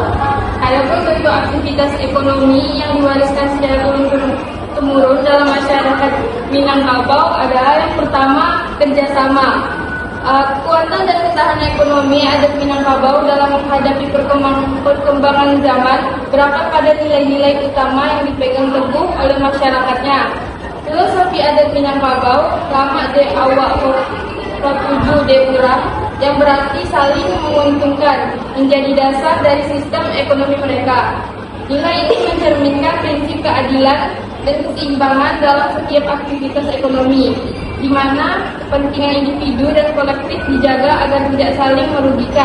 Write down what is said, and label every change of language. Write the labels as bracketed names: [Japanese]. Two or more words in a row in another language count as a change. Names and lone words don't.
[Indonesian] Adapun bentuk aktivitas ekonomi yang diwariskan secara turun-temurun dalam masyarakat Minangkabau adalah yang pertama, kerjasama. Kekuatan dan ketahanan ekonomi adat Minangkabau dalam menghadapi perkembangan zaman berakar pada nilai-nilai utama yang dipegang teguh oleh masyarakatnya. Filosofi adat Minangkabau [Minangkabau] lama de awak tuju de urang [Indonesian] yang berarti saling menguntungkan menjadi dasar dari sistem ekonomi mereka. Nilai ini mencerminkan prinsip keadilan dan keseimbangan dalam setiap aktivitas ekonomi, di mana kepentingan individu dan kolektif dijaga agar tidak saling merugikan.